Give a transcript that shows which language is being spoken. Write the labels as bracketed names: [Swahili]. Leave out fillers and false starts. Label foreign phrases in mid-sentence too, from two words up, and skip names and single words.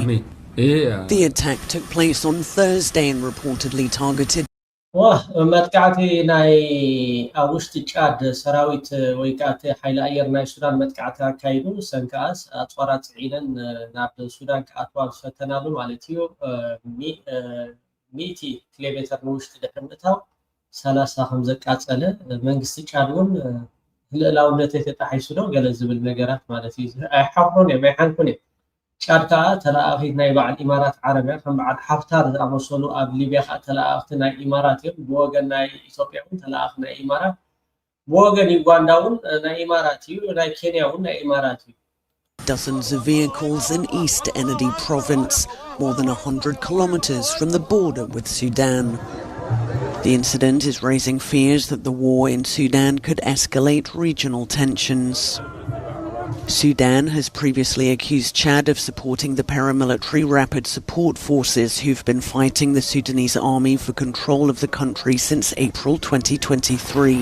[English] The attack took place on Thursday and reportedly targeted [Tigrinya] መጥቃዕቲ ናይ ኣብ ውሽጢ ጫድ ሰራዊት ወይ ካዓ ሓይሊ ኣየር ናይ ሱዳን መጥቃዕቲ ኣካይዱ ሰንከኣስ ኣፅዋራት ፅዒነን ናብ ሱዳን ክኣትዋ ዝፈተናሉ ማለት እዩ 100 ኪሎ ሜትር ንውሽጢ ድሕሪ ምእታው 30 ከም ዘቃፀለ መንግስቲ ጫድ እውን ልዕላውነት ተጣሒሱ ዶ ገለ ዝብል ነገራት ማለት እዩ ኣይሓፍሮን እዮም ኣይሓንኩን እዮም ጫድ ከዓ ተላኣኺት ናይ በዓል ኢማራት ዓረብያ ከም በዓል ሓፍታር ዝኣመሰሉ ኣብ ሊብያ ከዓ ተላኣኽቲ ናይ ኢማራት እዮም ብወገን ናይ ኢትዮጵያ እውን ተላኣኽ ናይ ኢማራት ብወገን ዩጋንዳ እውን ናይ ኢማራት እዩ ናይ ኬንያ እውን ናይ ኢማራት እዩ [English] Dozens of vehicles in East Ennedi province, more than 100 kilometers from the border with Sudan. The incident is raising fears that the war in Sudan could escalate regional tensions. Sudan has previously accused Chad of supporting the paramilitary Rapid Support Forces who've been fighting the Sudanese army for control of the country since April 2023.